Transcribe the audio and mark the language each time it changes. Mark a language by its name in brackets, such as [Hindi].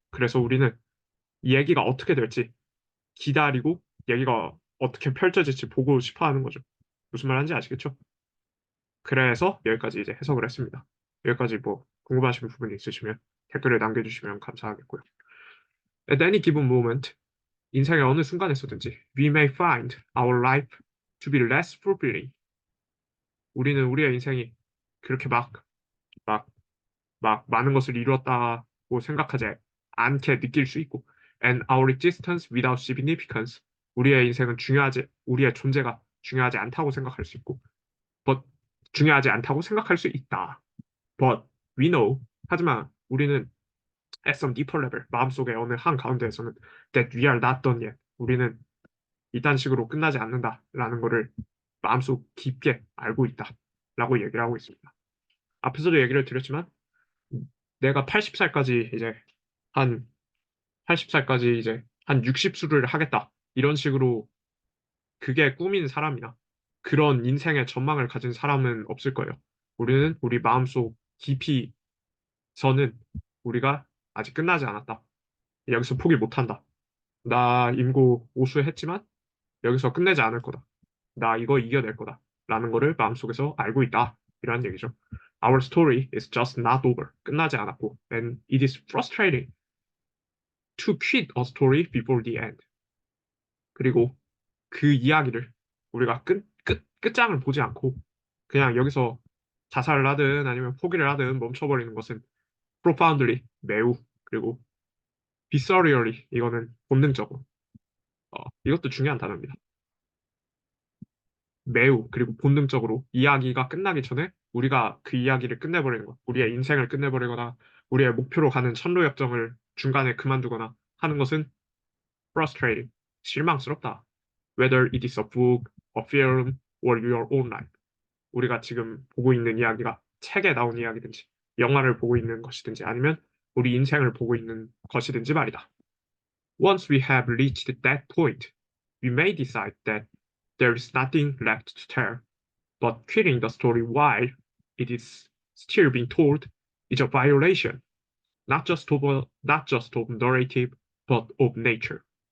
[Korean] 그래서 우리는 이 얘기가 어떻게 될지 기다리고 얘기가 어떻게 펼쳐질지 보고 싶어 하는 거죠. 무슨 말인지 아시겠죠? 그래서 여기까지 이제 해석을 했습니다. 여기까지 뭐 궁금하신 부분이 있으시면 댓글을 남겨주시면 감사하겠고요. [English] At any given moment, [Korean] 인생의 어느 순간에서든지 [English] we may find our life to be less fulfilling. [Korean] 우리는 우리의 인생이 그렇게 막, 많은 것을 이루었다고 생각하지 않게 느낄 수 있고 [English] and our existence without significance. [Korean] 우리의 존재가 중요하지 않다고 생각할 수 있고 but 중요하지 않다고 생각할 수 있다. [English] But we know. [Korean] 하지만 우리는 [English] at some deeper level, [Korean] 마음속의 어느 한 가운데에서는 [English] that we are not done yet. [Korean] 우리는 이딴 식으로 끝나지 않는다라는 거를 마음속 깊게 알고 있다라고 얘기를 하고 있습니다. 앞에서도 얘기를 드렸지만 내가 80살까지 한 80살까지 한 60수를 하겠다. 이런 식으로 그게 꿈인 사람이나 그런 인생의 전망을 가진 사람은 없을 거예요. 우리는 우리 마음속 깊이서는 우리가 아직 끝나지 않았다. 여기서 포기 못한다. 나 임고 오수했지만 여기서 끝내지 않을 거다. 나 이거 이겨낼 거다. 라는 거를 마음속에서 알고 있다. 이런 얘기죠. [English] Our story is just not over. [Korean] 끝나지 않았고 [English] and it is frustrating to quit a story before the end. [Korean] 그리고 그 이야기를 우리가 끝장을 보지 않고 그냥 여기서 자살을 하든 아니면 포기를 하든 멈춰버리는 것은 profoundly 매우 그리고 viscerally 이거는 본능적으로 이것도 중요한 단어입니다. 매우 그리고 본능적으로 이야기가 끝나기 전에 우리가 그 이야기를 끝내버리는 것, 우리의 인생을 끝내버리거나 우리의 목표로 가는 천로역정을 중간에 그만두거나 하는 것은 frustrating, 실망스럽다. [English] Whether it is a book, a film, or your own life. [Korean] 우리가 지금 보고 있는 이야기가 책에 나온 이야기든지 영화를 보고 있는 것이든지 아니면 우리 인생을 보고 있는 것이든지 말이다. [English] Once we have reached that point, we may decide that there is nothing left to tell, but quitting the story while it is still being told is a violation, not just of narrative, but of nature.